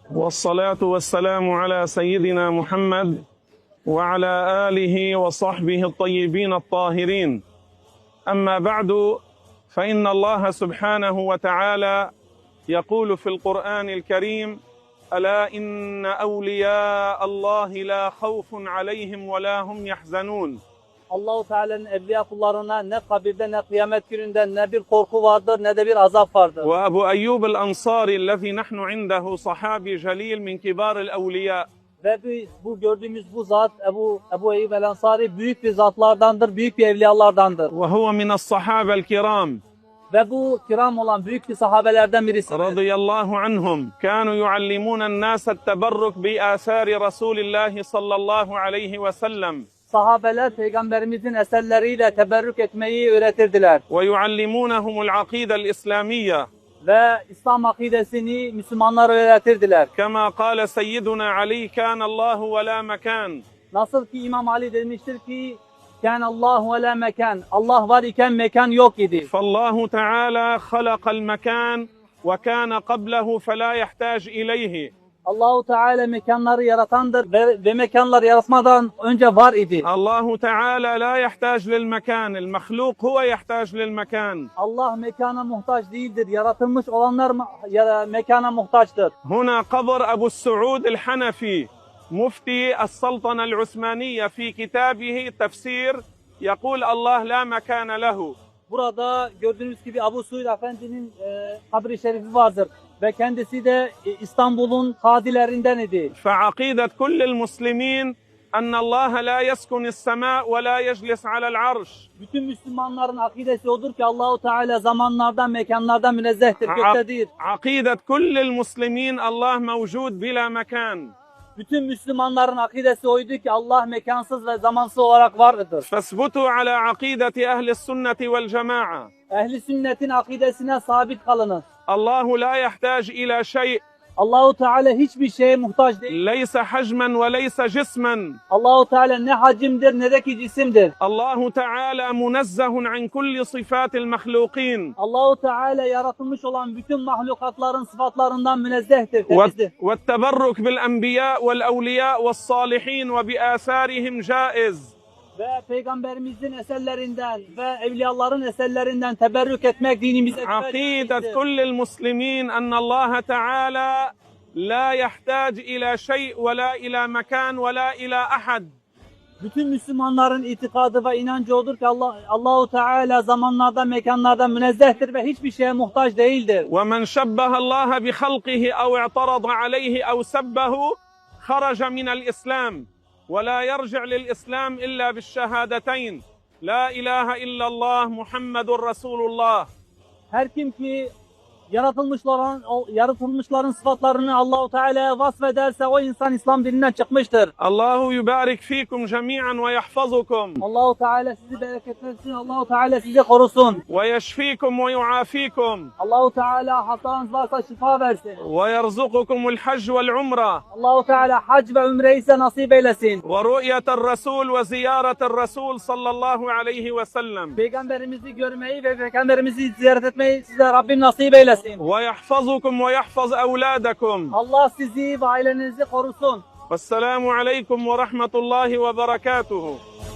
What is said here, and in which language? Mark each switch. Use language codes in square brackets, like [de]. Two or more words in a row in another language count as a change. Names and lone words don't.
[ar] والصلاة والسلام على سيدنا محمد وعلى آله وصحبه الطيبين الطاهرين. أما بعد، فإن الله سبحانه وتعالى يقول في القرآن الكريم: ألا إن أولياء الله لا خوف عليهم ولا هم يحزنون. [tr] Allah-u Teala'nın evliya kullarına ne kabirde ne kıyamet gününde ne bir korku vardır ne de bir azap vardır. [ar] وأبو أيوب الأنصاري الذي نحن عنده صحابي جليل من كبار الأولياء. [tr] Ve bu gördüğümüz bu zat Ebu Eyyub el-Ensari büyük bir zatlardandır, büyük bir evliyalardandır. [ar] وهو من الصحابة الكرام. [tr] Ve bu kiram olan büyük bir sahabelerden birisi. [ar] رضي الله عنهم كانوا يعلمون الناس التبرك بآثار رسول الله صلى الله عليه وسلم. [tr] Sahabeler peygamberimizin eserleriyle teberrük etmeyi öğretirdiler. [ar] ويعلمونهم العقيدة الإسلامية. [tr] Ve İslam akidesini Müslümanlara öğretirdiler. [ar] كما قال سيدنا علي: كان الله ولا مكان. [tr] Nasıl ki İmam Ali demiştir ki [ar] كان الله ولا [tr] mekan. Allah var iken mekan yok idi. [ar] فالله تعالى خلق المكان وكان قبله فلا يحتاج إليه. [tr] Allahu Teala mekanları yaratandır ve mekanlar yaratmadan önce var idi. [ar] الله تعالى لا يحتاج للمكان، المخلوق هو يحتاج للمكان. [tr] Allah mekana muhtaç değildir. Yaratılmış olanlar mekana muhtaçtır. [ar] هنا قبر أبو السعود الحنفي مفتي السلطنة العثمانية في كتابه تفسير يقول: الله لا مكان له. [tr] Burada gördüğünüz gibi Abu Suud Efendi'nin kabri şerifi vardır. Ve kendisi de İstanbul'un kadilerinden idi. [ar] فعقيدة كل المسلمين أن الله لا يسكن السماء ولا يجلس على العرش. [tr] Bütün Müslümanların akidesi odur ki Allahu Teala zamanlardan, mekanlardan münezzehtir, göktedir. [ar] عقيدة كل المسلمين الله موجود بلا مكان. [tr] Bütün Müslümanların akidesi oydu ki Allah mekansız ve zamansız olarak vardır. [ar] فاثبتوا على عقيدة أهل السنة والجماعة. [tr] Ehli sünnetin akidesine sabit kalınız. [ar] الله لا يحتاج إلى شيء. [tr] Allahu Teala hiçbir şeye muhtaç değil. [ar] ليس حجما وليس جسما. [tr] Allahu Teala ne hacimdir ne de ki cisimdir. [ar] الله تعالى منزه عن كل صفات المخلوقين. [tr] Allahu Teala yaratılmış olan bütün mahlukatların sıfatlarından münezzehtir, temizdir. [ar] والتبرك بالأنبياء والأولياء والصالحين وبآثارهم جائز. [tr] Ve Peygamberimizin eserlerinden ve evliyaların eserlerinden teberrük etmek dinimize [ar] عقيدة كل المسلمين أن الله تعالى لا يحتاج إلى شيء ولا إلى مكان ولا إلى أحد. [tr] Bütün Müslümanların itikadı ve inancı odur ki Allahu Teala zamanlarda, mekanlarda münezzehtir ve hiçbir şeye muhtaç değildir. [ar] ومن شبه الله بخلقه أو اعترض عليه أو سبه خرج من الإسلام. ولا يرجع للإسلام إلا بالشهادتين: لا إله إلا الله محمد رسول الله. [tr] Her kim ki yaratılmışların sıfatlarını Allahu Teala'ya vasfederse o insan İslam dininden çıkmıştır. [ar] الله يبارك فيكم جميعا ويحفظكم. [tr] Allahu Teala sizi bereketlensin. Allahu Teala sizi korusun. [ar] ويشفيكم ويعافيكم. [tr] Allahu Teala hastanız varsa şifa versin. [ar] ويرزقكم الحج والعمرة. [tr] Allahu Teala hac ve umreyi size nasip eylesin. [ar] ورؤية الرسول وزيارة الرسول صلى الله عليه وسلم. [tr] Peygamberimizi görmeyi ve Peygamberimizi ziyaret etmeyi size Rabbim nasip eylesin. [ar] ويحفظكم ويحفظ أولادكم. [tr] Allah sizi ve ailenizi korusun. [ar] والسلام عليكم ورحمة الله وبركاته.